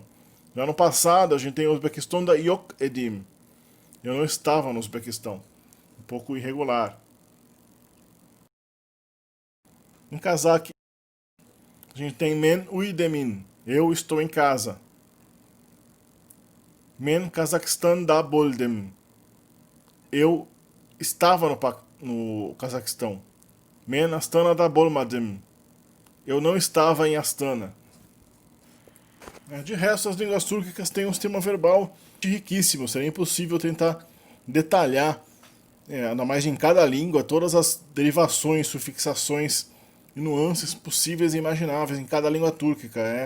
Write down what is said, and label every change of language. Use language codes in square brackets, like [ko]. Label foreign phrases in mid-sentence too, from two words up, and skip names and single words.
[pt] Já no passado, a gente tem Uzbekistan'da [uz] yok edim. [pt] Eu não estava no Uzbequistão. Um pouco irregular. Em casaque, a gente tem [kk] men uydemin. [pt] Eu estou em casa. [kk] Men Kazakhstan'da boldem. [pt] Eu estava no Cazaquistão. [kk] Men Astana'da bolmadim. [pt] Eu não estava em Astana. De resto, as línguas túrquicas têm um sistema verbal riquíssimo. Seria impossível tentar detalhar, ainda mais em cada língua, todas as derivações, sufixações e nuances possíveis e imagináveis em cada língua túrquica.